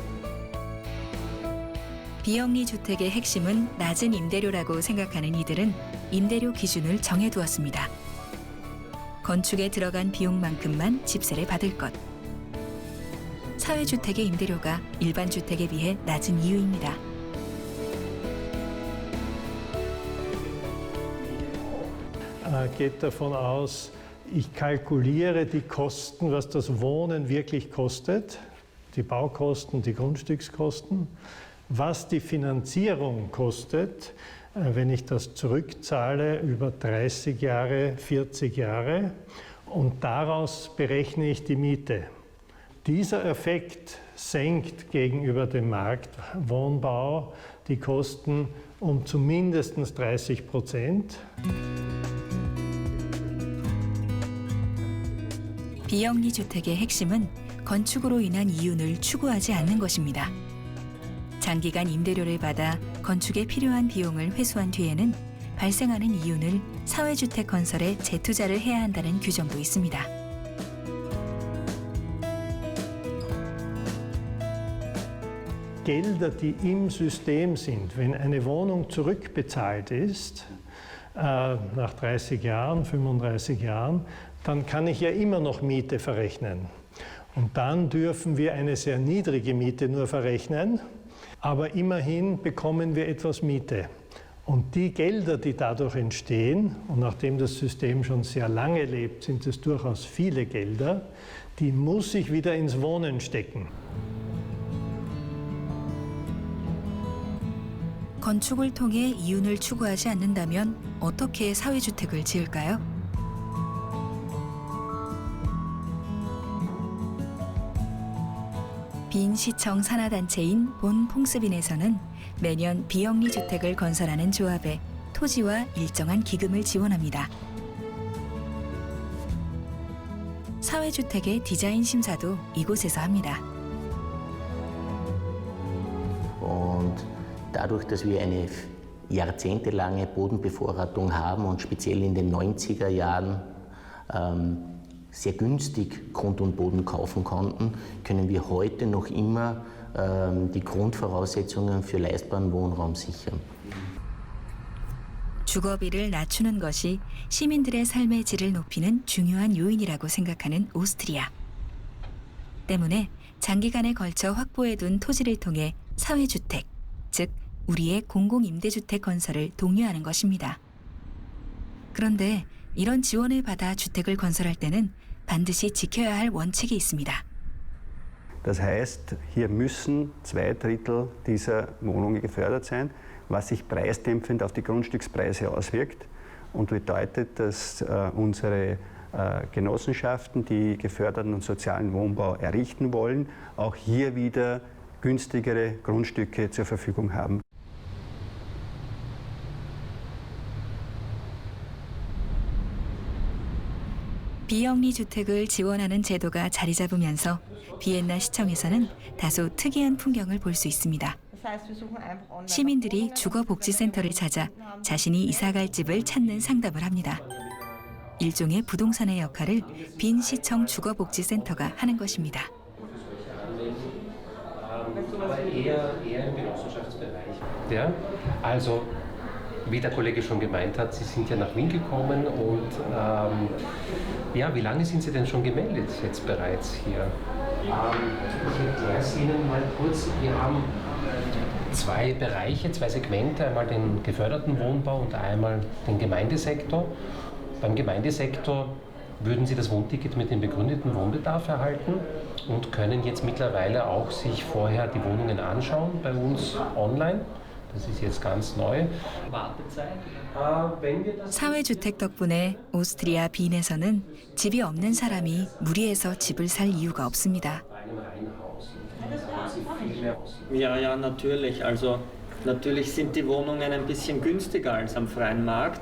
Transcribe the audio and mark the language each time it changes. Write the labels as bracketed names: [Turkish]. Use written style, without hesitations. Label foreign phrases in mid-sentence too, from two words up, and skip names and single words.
[Korean] 비영리 주택의 핵심은 낮은 임대료라고 생각하는 이들은 임대료 기준을 정해두었습니다. 건축에 들어간 비용만큼만 집세를 받을 것. 사회주택의 임대료가 일반 주택에 비해 낮은 이유입니다. [German] Geht davon aus, ich kalkuliere die Kosten, was das Wohnen wirklich kostet, die Baukosten, die Grundstückskosten, was die Finanzierung kostet, wenn ich das zurückzahle über 30 Jahre, 40 Jahre und daraus berechne ich die Miete. Dieser Effekt senkt gegenüber dem Marktwohnbau die Kosten um zumindest 30%. [Korean] 비영리 주택의 핵심은 건축으로 인한 이윤을 추구하지 않는 것입니다. 장기간 임대료를 받아 건축에 필요한 비용을 회수한 뒤에는 발생하는 이윤을 사회주택 건설에 재투자를 해야 한다는 규정도 있습니다. [German] Gelder, die im System sind, wenn eine Wohnung zurückbezahlt ist, nach 30 Jahren, 35 Jahren, dann kann ich ja immer noch Miete verrechnen. Und dann dürfen wir eine sehr niedrige Miete nur verrechnen, aber immerhin bekommen wir etwas Miete. Und die Gelder, die dadurch entstehen, und nachdem das System schon sehr lange lebt, sind es durchaus viele Gelder, die muss ich wieder ins Wohnen stecken. [Korean] 건축을 통해 이윤을 추구하지 않는다면 어떻게 사회주택을 지을까요? 빈 시청 산하단체인 본 퐁스빈에서는 매년 비영리 주택을 건설하는 조합에 토지와 일정한 기금을 지원합니다. 사회주택의 디자인 심사도 이곳에서 합니다. [German] Und dadurch, dass wir eine jahrzehntelange Bodenbevorratung haben und speziell in den 90er Jahren sehr günstig Grund und Boden kaufen konnten, können wir heute noch immer die Grundvoraussetzungen für leistbaren Wohnraum sichern. [Korean] 주거비를 낮추는 것이 시민들의 삶의 질을 높이는 중요한 요인이라고 생각하는 오스트리아. 때문에 장기간에 걸쳐 확보해둔 토지를 통해 사회주택, 즉 우리의 공공임대주택 건설을 독려하는 것입니다. 그런데 이런 지원을 받아 주택을 건설할 때는 반드시 지켜야 할 원칙이 있습니다. [German] Das heißt, hier müssen 2/3 dieser Wohnungen gefördert sein, was sich preisdämpfend auf die Grundstückspreise auswirkt und bedeutet, dass unsere Genossenschaften, die geförderten und sozialen Wohnbau errichten wollen, auch hier wieder günstigere Grundstücke zur Verfügung haben. [Korean] 비영리 주택을 지원하는 제도가 자리 잡으면서 비엔나 시청에서는 다소 특이한 풍경을 볼 수 있습니다. 시민들이 주거복지센터를 찾아 자신이 이사갈 집을 찾는 상담을 합니다. 일종의 부동산의 역할을 빈 시청 주거복지센터가 하는 것입니다. [German] Ja, also wie der Kollege schon gemeint hat, Sie sind ja nach Wien gekommen und ja, wie lange sind Sie denn schon gemeldet jetzt bereits hier? Ich erkläre es Ihnen mal kurz. Wir haben zwei Bereiche, zwei Segmente, einmal den geförderten Wohnbau und einmal den Gemeindesektor. Beim Gemeindesektor würden Sie das Wohnticket mit dem begründeten Wohnbedarf erhalten und können jetzt mittlerweile auch sich vorher die Wohnungen anschauen bei uns online. Das ist jetzt ganz neu. [Korean] 사회주택 덕분에 오스트리아 빈에서는 집이 없는 사람이 무리해서 집을 살 이유가 없습니다. [German] Ja, natürlich. Also natürlich sind die Wohnungen ein bisschen günstiger als am freien Markt.